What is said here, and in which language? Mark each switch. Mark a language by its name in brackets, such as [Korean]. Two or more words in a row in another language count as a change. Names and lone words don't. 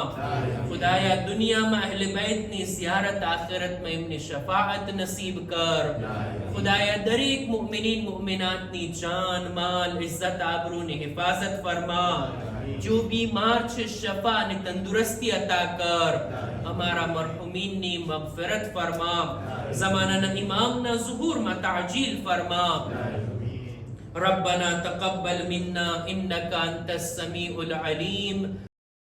[Gujarati] ખુદાયા દુનિયામાં અહેલે બેતની ઝિયારત, આખિરતમાં એમની શફાઅત નસીબ કર. ખુદાયા દરેક મુમિનીન મુમિનાતની જાન, માલ, ઇઝ્ઝત, આબરૂની હિફાઝત ફરમા. [Hindi] जो बीमार [Gujarati] છે શફા અને તંદુરસ્તી અતા કર. અમારા મરહુમીનની મગફિરત ફરમા. ઝમાનાના ઇમામના ज़ुहूરમાં તાજીલ ફરમા. [Arabic] ربنا تقبل منا إنك أنت السميع العليم.